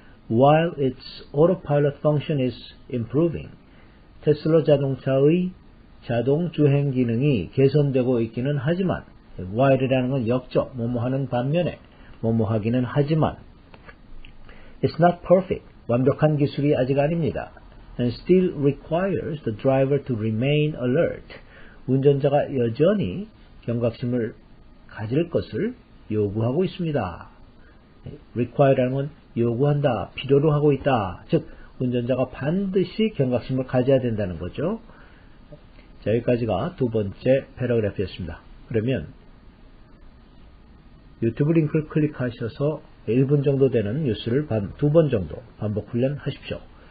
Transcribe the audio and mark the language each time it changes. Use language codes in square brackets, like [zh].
[en] While its autopilot function is improving, [ko] 테슬라 자동차의 자동 주행 기능이 개선되고 있기는 하지만, while이라는 건 역적, 뭐뭐하는 반면에 뭐뭐하기는 하지만, [en] it's not perfect, [ko] 완벽한 기술이 아직 아닙니다. [en] and still requires the driver to remain alert, [ko] 운전자가 여전히 경각심을 가질 것을 요구하고 있습니다. require라는 건 요구한다, 필요로 하고 있다. 즉 운전자가 반드시 경각심을 가져야 된다는 거죠. 자, 여기까지가 두 번째 패러그래프였습니다. 그러면 유튜브 링크를 클릭하셔서 1분 정도 되는 뉴스를 두 번 정도 반복 훈련하십시오.